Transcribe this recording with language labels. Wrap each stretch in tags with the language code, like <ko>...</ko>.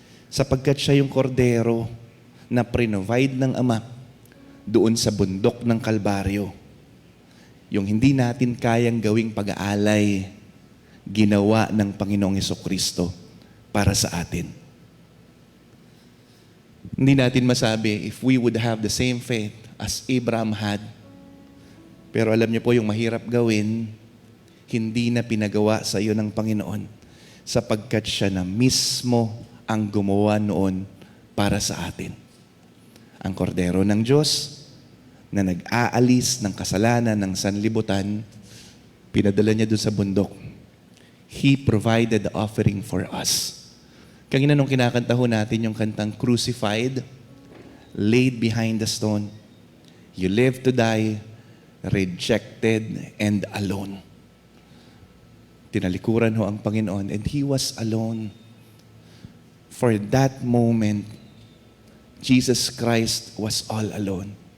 <tl>Sapagkat siya yung kordero na provide ng Ama doon sa bundok ng Kalbaryo. Yung hindi natin kayang gawing pag-aalay, ginawa ng Panginoong Hesukristo para sa atin. Hindi natin masabi</tl> <en>if we would have the same faith as Abraham had.</en> <tl>Pero alam niyo po yung mahirap gawin, hindi na pinagawa sa iyo ng Panginoon sapagkat siya na mismo ang gumawa noon para sa atin. Ang kordero ng Diyos na nag-aalis ng kasalanan ng sanlibutan, pinadala niya doon sa bundok.</tl> <en>He provided the offering for us.</en> <tl>Kanina nung kinakanta ho natin yung kantang</tl> <en>Crucified, laid behind the stone, you live to die, rejected and alone.</en> <tl>Tinalikuran ho ang Panginoon</tl> <en>and He was alone. For that moment, Jesus Christ was all alone.</en>